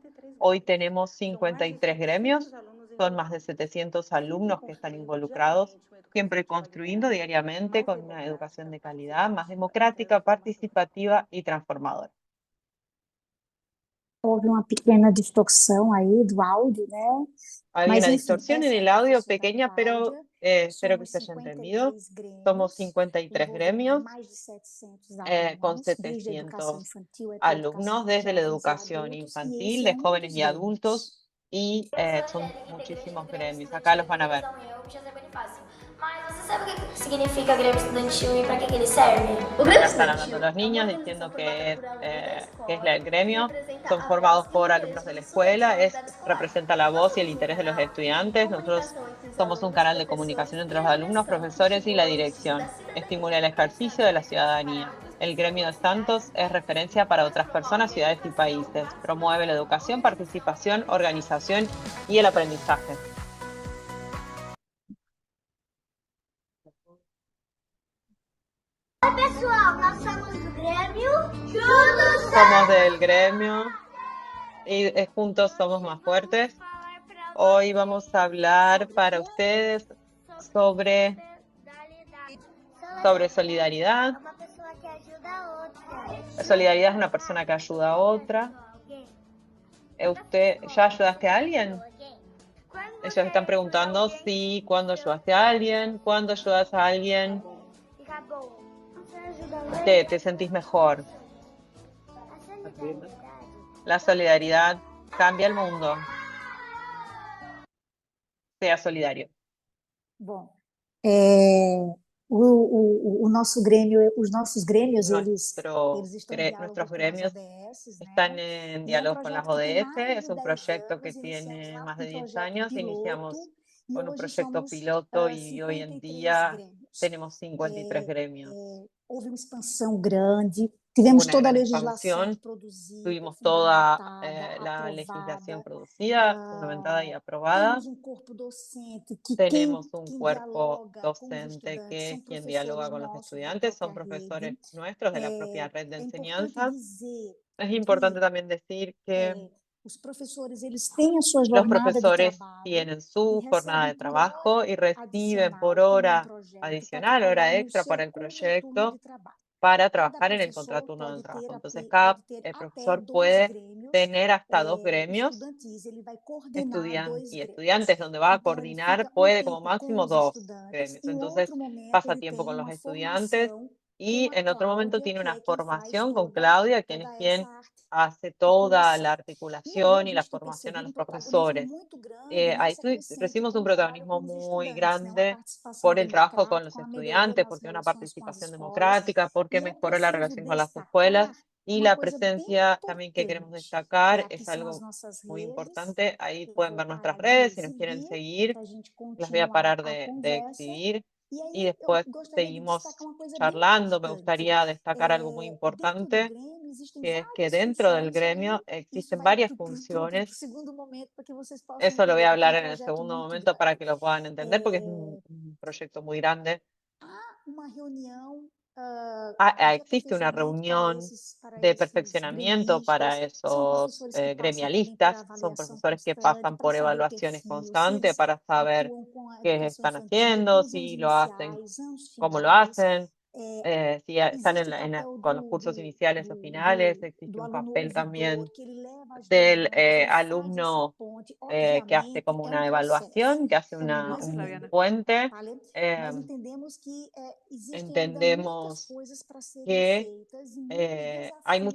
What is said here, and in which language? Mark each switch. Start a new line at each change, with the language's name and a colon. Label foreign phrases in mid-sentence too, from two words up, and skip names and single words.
Spanish: Hoy tenemos 53 gremios, son más de 700 alumnos que están involucrados, siempre construyendo diariamente con una educación de calidad más democrática, participativa y transformadora.
Portuguese: Houve uma pequena distorção aí do áudio, né?
Spanish: Hay
Portuguese: Mas,
Spanish: una
Portuguese: enfim,
Spanish: distorsión en
Portuguese: essa é
Spanish: el
Portuguese: a
Spanish: audio
Portuguese: professora
Spanish: pequeña, pero
Portuguese: Cláudia.
Spanish: espero que
Portuguese: Somos
Spanish: se haya entendido.
Portuguese: 53
Spanish: Somos
Portuguese: grêmios,
Spanish: 53
Portuguese: envolvemos
Spanish: gremios
Portuguese: mais de 700
Spanish: con
Portuguese: alunos, desde a educação
Spanish: 700
Portuguese: infantil até a educação
Spanish: alumnos
Portuguese: de
Spanish: desde la
Portuguese: jovens e
Spanish: educación
Portuguese: adultos, e
Spanish: infantil,
Portuguese: esse
Spanish: de
Portuguese: é um
Spanish: jóvenes
Portuguese: dos
Spanish: y adultos,
Portuguese: grêmios.
Spanish: y son muchísimos gremios. Acá los van a ver.
Portuguese: Mas você sabe o que significa Grêmio Estudantil e para que ele serve? O
Spanish: Acá están hablando los niños diciendo que es el gremio. Son formados por alumnos de la escuela, representa la voz y el interés de los estudiantes. Nosotros somos un canal de comunicación entre los alumnos, profesores y la dirección. Estimula el ejercicio de la ciudadanía. El gremio de Santos es referencia para otras personas, ciudades y países. Promueve la educación, participación, organización y el aprendizaje.
Portuguese: Oi, pessoal, nós somos do Grêmio. Juntos
Spanish: Somos del gremio y juntos somos más fuertes. Hoy vamos a hablar para ustedes sobre solidaridad.
Portuguese: Uma pessoa que ajuda a outra.
Spanish: Solidaridad es una persona que ayuda a otra. ¿Usted ya ayudaste a alguien? Ellos están preguntando si cuando ayudaste a alguien, cuando ayudas a alguien,
Portuguese: Fica bom. Você ajuda a outra.
Spanish: te sentís mejor.
Portuguese: A solidariedade.
Spanish: La solidaridad cambia el mundo. Sea solidario.
Portuguese: Bom, o nosso Grêmio, os nossos grêmios, eles estão em diálogo
Spanish: Nuestros
Portuguese: com as
Spanish: gremios
Portuguese: ODS,
Spanish: están
Portuguese: né?
Spanish: en
Portuguese: E é um
Spanish: diálogo con las
Portuguese: projeto que tem
Spanish: ODS,
Portuguese: mais
Spanish: es
Portuguese: de
Spanish: un
Portuguese: 10
Spanish: proyecto que
Portuguese: anos, iniciamos
Spanish: tiene
Portuguese: lá
Spanish: más
Portuguese: com
Spanish: de
Portuguese: um
Spanish: 10
Portuguese: projeto
Spanish: años,
Portuguese: piloto,
Spanish: iniciamos
Portuguese: e
Spanish: con un
Portuguese: hoje
Spanish: proyecto
Portuguese: somos
Spanish: piloto y hoy en
Portuguese: 53
Spanish: día
Portuguese: grêmios.
Spanish: tenemos 53 gremios.
Portuguese: Houve uma expansão grande,
Spanish: Hubo
Portuguese: tivemos
Spanish: una
Portuguese: toda a
Spanish: gran
Portuguese: legislação
Spanish: expansión,
Portuguese: produzida,
Spanish: tuvimos toda
Portuguese: fundamentada,
Spanish: la legislación
Portuguese: aprovada.
Spanish: producida, fundamentada y aprobada.
Portuguese: Temos um corpo docente que
Spanish: Tenemos un
Portuguese: quem
Spanish: cuerpo
Portuguese: dialoga com os
Spanish: docente que
Portuguese: estudantes são
Spanish: es quien
Portuguese: professores
Spanish: dialoga con los
Portuguese: nossos da
Spanish: estudiantes, son
Portuguese: própria
Spanish: profesores
Portuguese: rede.
Spanish: nuestros de la propia red de
Portuguese: É importante
Spanish: enseñanza.
Portuguese: dizer
Spanish: Es importante también decir que
Portuguese: os professores eles têm a sua
Spanish: los
Portuguese: jornada de
Spanish: profesores
Portuguese: trabalho
Spanish: tienen
Portuguese: e
Spanish: su jornada
Portuguese: recebem
Spanish: de
Portuguese: por hora
Spanish: trabajo y reciben por
Portuguese: adicional como
Spanish: hora
Portuguese: projeto para
Spanish: adicional,
Portuguese: trabalhar
Spanish: hora
Portuguese: no
Spanish: extra
Portuguese: seu
Spanish: para el
Portuguese: contraturno
Spanish: proyecto,
Portuguese: de trabalho.
Spanish: para
Portuguese: Cada
Spanish: trabajar en el
Portuguese: professor
Spanish: contraturno del
Portuguese: pode
Spanish: trabajo.
Portuguese: ter,
Spanish: Entonces,
Portuguese: pode
Spanish: cada
Portuguese: ter até
Spanish: profesor
Portuguese: 2
Spanish: puede
Portuguese: grêmios
Spanish: tener hasta 2 gremios
Portuguese: estudantis, ele vai coordenar 2
Spanish: y
Portuguese: grêmios.
Spanish: estudiantes, donde va a
Portuguese: Então, ele
Spanish: coordinar,
Portuguese: fica
Spanish: puede como
Portuguese: tempo com
Spanish: máximo
Portuguese: os
Spanish: 2
Portuguese: estudantes
Spanish: gremios.
Portuguese: e em
Spanish: Entonces,
Portuguese: outro momento
Spanish: pasa
Portuguese: ele
Spanish: tiempo
Portuguese: tem
Spanish: con los
Portuguese: uma
Spanish: estudiantes
Portuguese: formação
Spanish: y
Portuguese: com a
Spanish: en otro momento
Portuguese: Cláudia,
Spanish: tiene
Portuguese: que
Spanish: una
Portuguese: é quem faz
Spanish: formación con Claudia, quien es
Portuguese: toda
Spanish: quien
Portuguese: essa
Spanish: hace toda la
Portuguese: articulação. E aí a
Spanish: articulación y la
Portuguese: gente tem
Spanish: formación a
Portuguese: percebido
Spanish: los
Portuguese: protagonismo
Spanish: profesores.
Portuguese: muito grande
Spanish: Ahí
Portuguese: nessa crescente
Spanish: recibimos
Portuguese: com
Spanish: un
Portuguese: o trabalho
Spanish: protagonismo
Portuguese: com os
Spanish: muy
Portuguese: estudantes, né? Uma
Spanish: grande
Portuguese: participação
Spanish: por el trabajo con los
Portuguese: democrática, uma melhoria
Spanish: estudiantes,
Portuguese: nas
Spanish: porque una
Portuguese: relações com as
Spanish: participación
Portuguese: escolas.
Spanish: democrática, porque
Portuguese: E é
Spanish: mejoró la
Portuguese: preciso
Spanish: relación con las escuelas.
Portuguese: destacar
Spanish: Y
Portuguese: uma
Spanish: la
Portuguese: coisa bem
Spanish: presencia también que queremos
Portuguese: importante.
Spanish: destacar
Portuguese: Aqui
Spanish: es
Portuguese: são as
Spanish: algo
Portuguese: nossas
Spanish: muy
Portuguese: redes.
Spanish: importante. Ahí
Portuguese: Eu
Spanish: pueden
Portuguese: vou
Spanish: ver nuestras
Portuguese: parar de
Spanish: redes si nos quieren
Portuguese: exibir
Spanish: seguir.
Portuguese: para a gente
Spanish: Las voy a
Portuguese: continuar
Spanish: parar
Portuguese: a
Spanish: de
Portuguese: conversa.
Spanish: exhibir
Portuguese: E aí
Spanish: y
Portuguese: eu
Spanish: después
Portuguese: gostaria de
Spanish: seguimos
Portuguese: destacar uma coisa bem
Spanish: charlando. Me
Portuguese: importante.
Spanish: gustaría destacar algo muy
Portuguese: Dentro do
Spanish: importante,
Portuguese: Grêmio existem
Spanish: que es que
Portuguese: várias
Spanish: dentro del
Portuguese: funções, e aí
Spanish: gremio
Portuguese: isso
Spanish: existen
Portuguese: vai
Spanish: varias
Portuguese: para o
Spanish: funciones.
Portuguese: segundo momento para que vocês possam
Spanish: Eso lo voy
Portuguese: entender,
Spanish: a
Portuguese: porque é
Spanish: hablar en el
Portuguese: projeto
Spanish: segundo
Portuguese: muito
Spanish: momento para
Portuguese: grande.
Spanish: que lo puedan entender, porque es un proyecto muy grande.
Portuguese: Há uma reunião de
Spanish: Existe una
Portuguese: aperfeiçoamento
Spanish: reunión
Portuguese: para
Spanish: de
Portuguese: esses
Spanish: perfeccionamiento para
Portuguese: gremistas. São
Spanish: esos
Portuguese: professores que passam também por
Spanish: gremialistas, son
Portuguese: avaliação
Spanish: profesores que
Portuguese: constante,
Spanish: pasan
Portuguese: para
Spanish: por
Portuguese: saber o
Spanish: evaluaciones
Portuguese: perfil, se
Spanish: constantes
Portuguese: eles
Spanish: para saber
Portuguese: atuam com a
Spanish: qué
Portuguese: educação
Spanish: están
Portuguese: infantil
Spanish: haciendo,
Portuguese: nos
Spanish: si
Portuguese: anos
Spanish: lo hacen,
Portuguese: iniciais, anos
Spanish: cómo lo
Portuguese: finais.
Spanish: hacen, si están
Portuguese: Existe o papel
Spanish: con los cursos iniciales o finales. Existe
Portuguese: do
Spanish: un
Portuguese: aluno
Spanish: papel
Portuguese: ouvidor,
Spanish: también
Portuguese: que ele leva as
Spanish: del
Portuguese: demandas, ele faz as
Spanish: alumno que hace como una evaluación, que hace Saludos, un Flaviana. puente.
Portuguese: Nós entendemos que existem ainda muitas
Spanish: Entendemos
Portuguese: coisas para serem
Spanish: que
Portuguese: feitas e muitos
Spanish: hay muchas